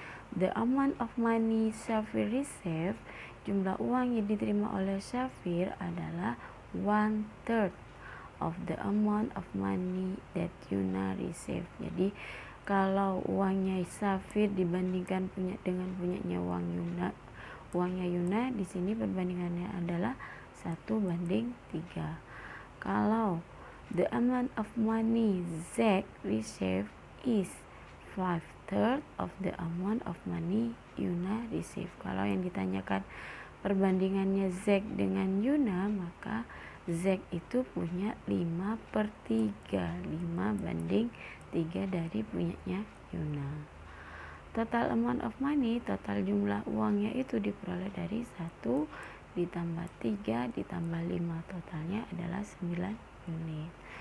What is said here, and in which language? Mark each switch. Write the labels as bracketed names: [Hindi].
[English] The amount of money Shafir received, [Indonesian] jumlah uang yang diterima oleh Shafir adalah [English] 1/3 of the amount of money that Yuna received. [Indonesian] Jadi kalau uangnya Shafir dibandingkan dengan punyanya uangnya Yuna, di sini perbandingannya adalah 1:3. Kalau [English] the amount of money Zack received is 5/3 of the amount of money Yuna received. [Indonesian] Kalau yang ditanyakan perbandingannya Zack dengan Yuna, maka Zack itu punya 5/3, 5:3 dari punyanya Yuna. [English] Total amount of money, [Indonesian] total jumlah uangnya itu diperoleh dari 1 ditambah 3 ditambah 5, totalnya adalah 9 unit.